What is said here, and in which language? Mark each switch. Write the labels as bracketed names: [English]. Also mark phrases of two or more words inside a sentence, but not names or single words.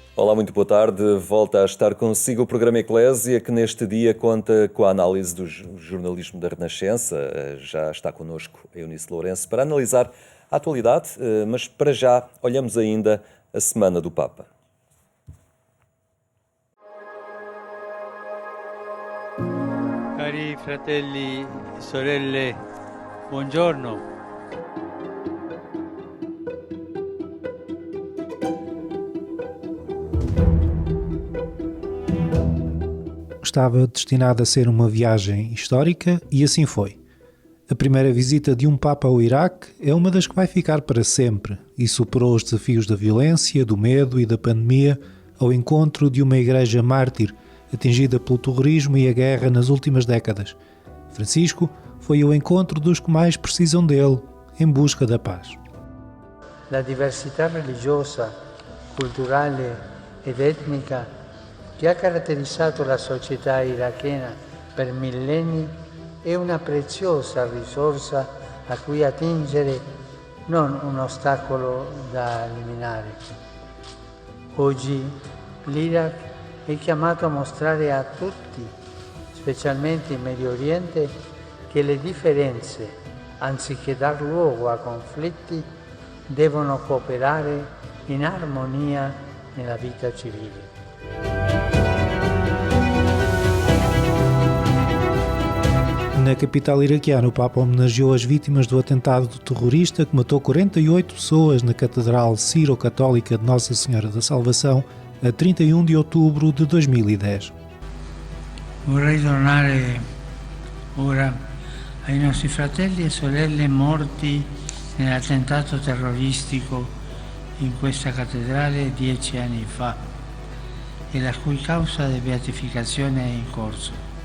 [Portuguese] Olá, muito boa tarde. Volta a estar consigo o programa Eclésia, que neste dia conta com a análise do jornalismo da Renascença. Já está connosco a Eunice Lourenço para analisar a atualidade, mas para já olhamos ainda a Semana do Papa. [Italian] Cari fratelli e sorelle, buongiorno. [Portuguese] Estava destinada a ser uma viagem histórica e assim foi. A primeira visita de um Papa ao Iraque é uma das que vai ficar para sempre e superou os desafios da violência, do medo e da pandemia ao encontro de uma igreja mártir atingida pelo terrorismo e a guerra nas últimas décadas. Francisco foi ao encontro dos que mais precisam dele, em busca da paz. [Italian] La diversità religiosa, culturale ed etnica che ha caratterizzato la società irachena per millenni è una preziosa risorsa a cui attingere, non un ostacolo da eliminare. Oggi l'Iraq è chiamato a mostrare a tutti, specialmente in Medio Oriente, che le differenze, anziché dar luogo a conflitti, devono cooperare in armonia nella vita civile. [Portuguese] Na capital iraquiana, o Papa homenageou as vítimas do atentado terrorista que matou 48 pessoas na Catedral Ciro-Católica de Nossa Senhora da Salvação a 31 de outubro de 2010. [Italian] Vorrei tornare ora ai nostri fratelli e sorelle morti nell'attentato terroristico in questa cattedrale 10 anni fa e la cui causa di beatificazione è in corso.